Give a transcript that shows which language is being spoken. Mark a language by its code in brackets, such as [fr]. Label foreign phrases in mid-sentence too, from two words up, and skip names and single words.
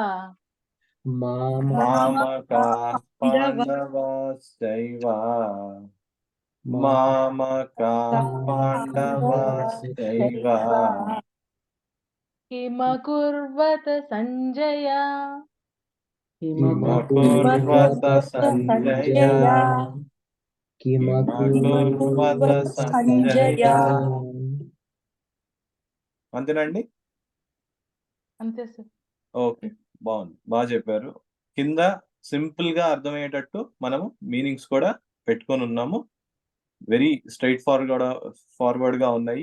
[sa] మామకాః పాండవాశ్చైవ మామకాః పాండవాశ్చైవ కిమకుర్వత సంజయ కిమకుర్వత సంజయ కిమకుర్వత సంజయ. [te] అంతేనండి? అంతే సార్. ఓకే, బాగుంది, బాగా చెప్పారు. కింద సింపుల్ గా అర్థమయ్యేటట్టు మనము మీనింగ్స్ కూడా పెట్టుకొని ఉన్నాము. [en] very straight forward [te] గా ఉన్నాయి.